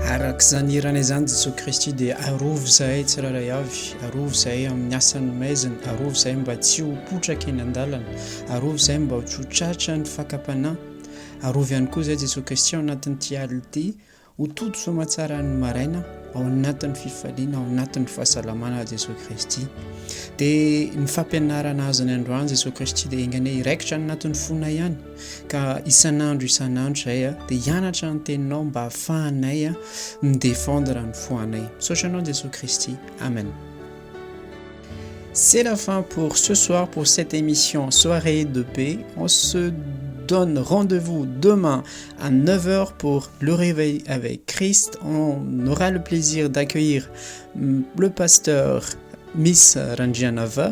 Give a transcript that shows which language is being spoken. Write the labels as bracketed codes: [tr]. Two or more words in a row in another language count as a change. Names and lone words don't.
[mg] araka izany irana izany Jesosy Kristy dia arovo zahay tsiraray avy, arovo zahay amin'ny asany maizina, arovo zahay mba tsy ho potraka eny an-dalana, arovo zahay mba tsy ho tratra ny fakapanahy, arovo ihany koa zahay Jesosy Kristy ao anatin'ity alina ity ho toto soamantsara ny maraina, ao anatin'ny fifaliana, ao anatin'ny fahasalamana Jesosy Kristy. Dia ny fampianarana azy ny androany Jesosy Kristy dia ingane iraikitra ny anatin'ny fona ihany, ka isan'andro zahay dia hianatra ny teninao mba ahafahanay midéfendre ny foanay. Misaotranao Jesosy Kristy. Amen. [fr] C'est la fin pour ce soir pour cette émission Soirée de paix. On se donne rendez-vous demain à 9h pour le réveil avec Christ. On aura le plaisir d'accueillir le pasteur Miss Ranjanava.